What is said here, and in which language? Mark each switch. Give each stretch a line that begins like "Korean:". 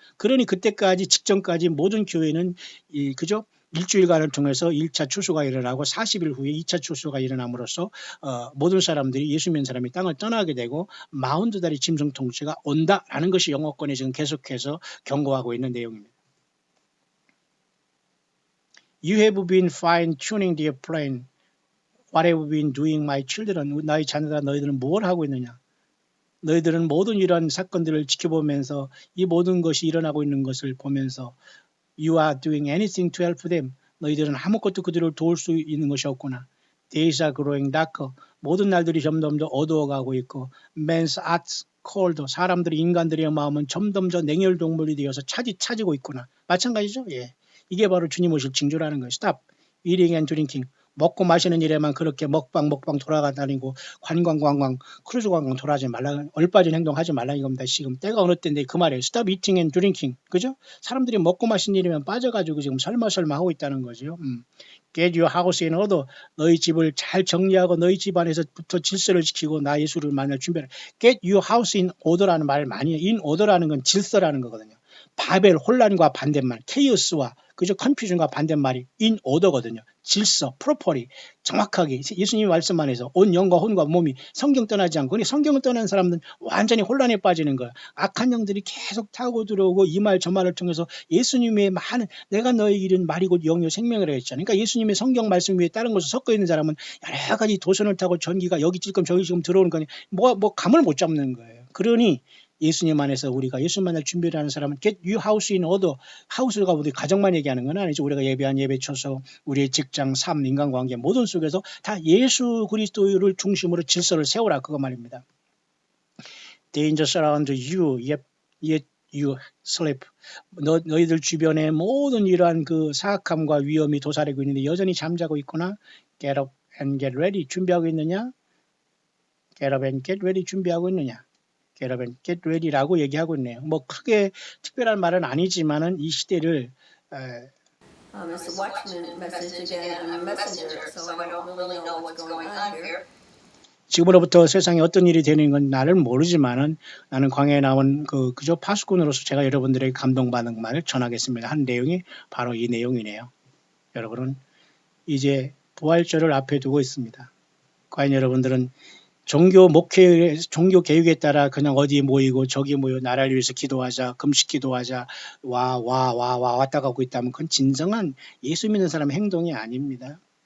Korean: 그러니 그때까지 직전까지 모든 교회는 그죠? 일주일간을 통해서 1차 추수가 일어나고 40일 후에 2차 추수가 일어남으로써 모든 사람들이 예수 믿는 사람이 땅을 떠나게 되고 40다리 짐승 통치가 온다라는 것이 영어권에 지금 계속해서 경고하고 있는 내용입니다.
English: You have been fine tuning the plane. What have you been doing, my children?
Korean: 나의 자녀들아 너희들은 뭘 하고 있느냐? 너희들은 모든 이러한 사건들을 지켜보면서 이 모든 것이 일어나고 있는 것을 보면서
English: You are doing anything to help them.
Korean: 너희들은 아무것도 그들을 도울 수 있는 것이 없구나.
English: Days are growing darker.
Korean: 모든 날들이 점점 더 어두워가고 있고
English: Men's hearts cold.
Korean: 사람들이 인간들의 마음은 점점 더 냉혈 동물이 되어서 차지고 있구나. 마찬가지죠. 예. 이게 바로 주님 오실 징조라는 거예요.
English: Stop eating and drinking.
Korean: 먹고 마시는 일에만 그렇게 먹방 돌아다니고 관광 크루즈 관광 돌아가지 말라, 얼빠진 행동하지 말라 이겁니다. 지금 때가 어느 때인데 그 말이에요.
English: Stop eating and drinking.
Korean: 그죠? 사람들이 먹고 마시는 일이면 빠져가지고 지금 설마 하고 있다는 거죠.
English: Get your house in order.
Korean: 너희 집을 잘 정리하고 너희 집 안에서부터 질서를 지키고 나 예수를 만날 준비를.
English: Get your house in order라는
Korean: 말을 많이 해요. In order라는 건 질서라는 거거든요. 바벨 혼란과 반대말, 케이오스와 그죠? 컨퓨전과 반대말이 in order거든요. 질서, properly, 정확하게 예수님이 말씀 안에서 온 영과 혼과 몸이 성경 떠나지 않고, 근데 성경을 떠난 사람들은 완전히 혼란에 빠지는 거예요. 악한 영들이 계속 타고 들어오고 이 말 저 말을 통해서 예수님의 많은 내가 너의 길은 말이고 영이요 생명이라고 했잖아요. 그러니까 예수님의 성경 말씀 위에 다른 것을 섞어 있는 사람은 여러 가지 도선을 타고 전기가 여기 지금 저기 지금 들어오는 거니 뭐 감을 못 잡는 거예요. 그러니 예수님 안에서 우리가 예수 만날 준비를 하는 사람은
English: get your house in order.
Korean: 하우스가 우리 가정만 얘기하는 건 아니죠. 우리가 예배한 예배 처소, 우리의 직장, 삶, 인간관계 모든 속에서 다 예수 그리스도를 중심으로 질서를 세우라 그거 말입니다.
English: Dangers around you, yet you sleep.
Korean: 너희들 주변에 모든 이러한 그 사악함과 위험이 도사리고 있는데 여전히 잠자고 있구나.
English: Get up and get ready.
Korean: 준비하고 있느냐?
English: Get up and get ready. 준비하고 있느냐? Get up and get ready라고 얘기하고 있네요.
Korean: 뭐 크게 특별한 말은 아니지만은 이 시대를
English: It's the Watchman message again. I'm a messenger, so I don't really know what's going on here.
Korean: 지금으로부터 세상에 어떤 일이 되는 건 나를 모르지만은 나는 광야에 나온 그저 파수꾼으로서 제가 여러분들에게 감동받는 말을 전하겠습니다. 한 내용이 바로 이 내용이네요. 여러분은 이제 부활절을 앞에 두고 있습니다. 과연 여러분들은 종교 개혁에 따라 그냥 어디 모이고 저기 모여 나라를 위해서 기도하자, 금식 기도하자, 왔다 가고 있다면 그건 진정한 예수 믿는 사람의 행동이 아닙니다.